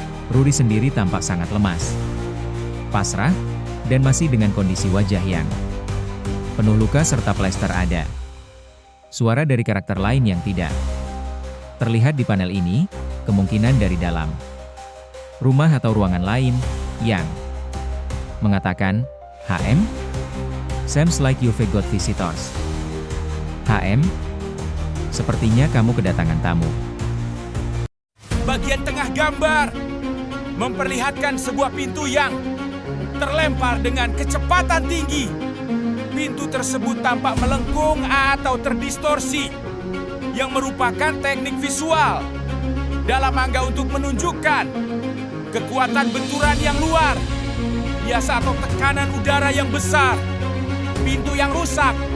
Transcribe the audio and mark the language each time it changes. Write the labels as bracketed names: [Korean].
[Indonesian] Rory sendiri tampak sangat lemas, pasrah, dan masih dengan kondisi wajah yang penuh luka serta plester ada. Suara dari karakter lain yang tidak terlihat di panel ini, kemungkinan dari dalam rumah atau ruangan lain, yang mengatakan, HM? [English] Seems like you've got visitors. HM? [Indonesian] Sepertinya kamu kedatangan tamu. Bagian tengah gambar memperlihatkan sebuah pintu yang terlempar dengan kecepatan tinggi. Pintu tersebut tampak melengkung atau terdistorsi, yang merupakan teknik visual dalam angka untuk menunjukkan kekuatan benturan yang luar biasa atau tekanan udara yang besar. Pintu yang rusak.